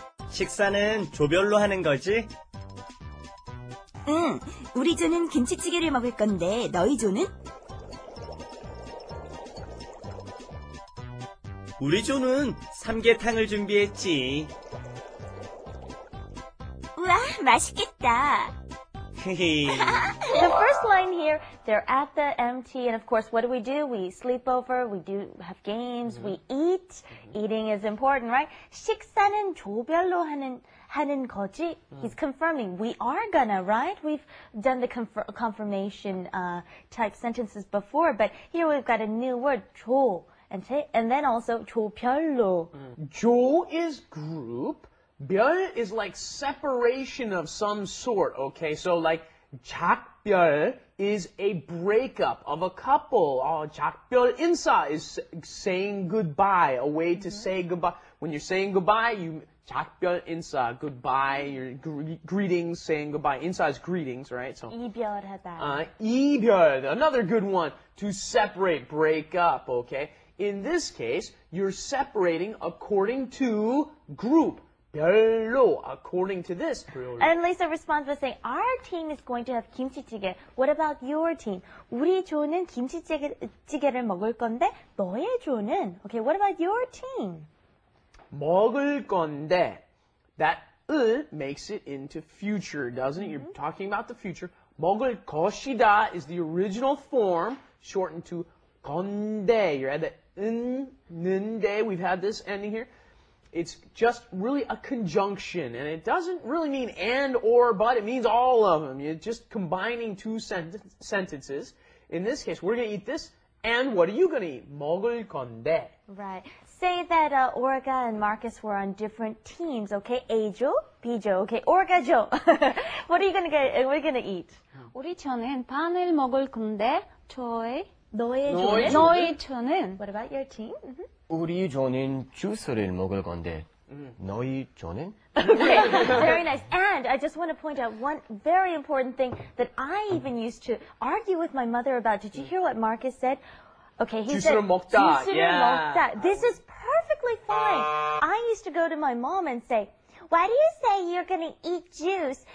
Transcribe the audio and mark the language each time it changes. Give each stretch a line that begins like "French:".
Korean: 식사는 조별로 하는 거지? 응, 우리 조는 김치찌개를 먹을 건데 너희 조는? 우리 조는 삼계탕을 준비했지. 우와, 맛있겠다. 헤헤.
English: The first line here, they're at the MT, and of course, what do? We sleep over, we do have games, we eat. Eating is important, right?
Korean: 식사는 조별로 하는 거지.
English: He's confirming we are gonna, right? We've done the confirmation type sentences before, but here we've got a new word, 조, and then also 조별로. 조 is group. 별 is like separation of some sort, okay? So like 작별 is a breakup of a couple. 작별 인사 is saying goodbye, a way to say goodbye. When you're saying goodbye, you 작별 인사, goodbye, your greetings, saying goodbye. 인사 is greetings, right? So
Korean: 이별하다.
English: 이별, another good one, to separate, break up, okay? In this case, you're separating according to group. 별로, according to this. And Lisa responds by saying, our team is going to have 김치찌개. What about your team?
Korean: 우리 조는 김치찌개를 먹을 건데 너의 조는?
English: Okay, what about your team?
Korean: 먹을 건데,
English: that makes it into future, doesn't it? You're talking about the future.
Korean: 먹을 것이다
English: is the original form, shortened to 건데. You're at the 는데. We've had this ending here. It's just really a conjunction, and it doesn't really mean and, or, but. It means all of them. You're just combining two sentences. In this case, we're going to eat this, and what are you going to eat?
Korean: 먹을 건데.
English: Right. Say that Olga and Marcus were on different teams, okay? A조, B조, okay? Olga조. What are you going to get? We're going to eat.
Korean: 우리 조는 빵을 먹을 건데 너의 너의 조는? 너희 조는
English: What about your team?
Korean: 우리 조는 주스를 먹을 건데 너희 조는?
English: Okay, very nice. And I just want to point out one very important thing that I even used to argue with my mother about. Did you hear what Marcus said? Okay, he said,
Korean: 주스를 먹다. 주스를
English: Yeah. 먹다. This is perfectly fine. I used to go to my mom and say, why do you say you're going to eat juice?